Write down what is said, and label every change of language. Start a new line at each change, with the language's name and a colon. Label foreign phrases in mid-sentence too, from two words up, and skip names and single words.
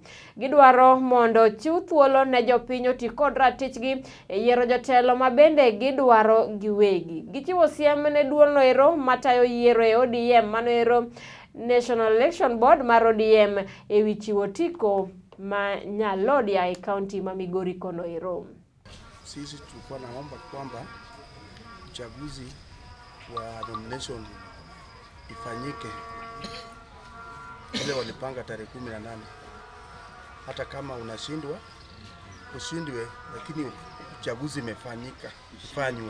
Luo (Kenya and Tanzania): Gidwaro mondo chiw thuolo ne jopiny oti kod ratichgi e yiero jotelo mabende dwaro giwegi. Gichiwo siem ne duol no ero matayo yiero e ODM mano ero National Election Board mar ODM e wi chiwo tiko ma nyalodia e county ma Migori kono ero.
Swahili: Sisi tulikuwa naomba kwamba uchaguzi wa nomination ifanyike ile walipanga tarehe 18. Hata kama unashindwa ushindwe, lakini uchaguzi imefanyika ifanywe.